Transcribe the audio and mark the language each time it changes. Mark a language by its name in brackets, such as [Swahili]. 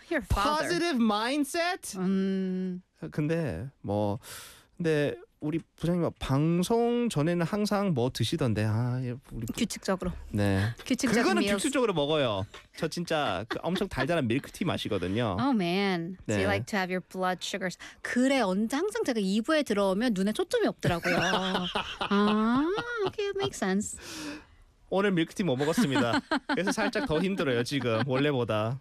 [English] Your father. Positive mindset? [Korean] 근데 뭐 근데 우리 부장님 방송 전에는 항상 뭐 드시던데 아 우리 규칙적으로 네 규칙적 그거는 meals. 규칙적으로 먹어요. 저 진짜 그 엄청 달달한 밀크티 마시거든요. [English] Oh man, 네. Do you like to have your blood sugars? [Korean] 그래 언제 항상 제가 2부에 들어오면 눈에 초점이 없더라고요. [English] 아, okay, it makes sense. [Korean] 오늘 밀크티 못 먹었습니다. 그래서 살짝 더 힘들어요 지금 원래보다.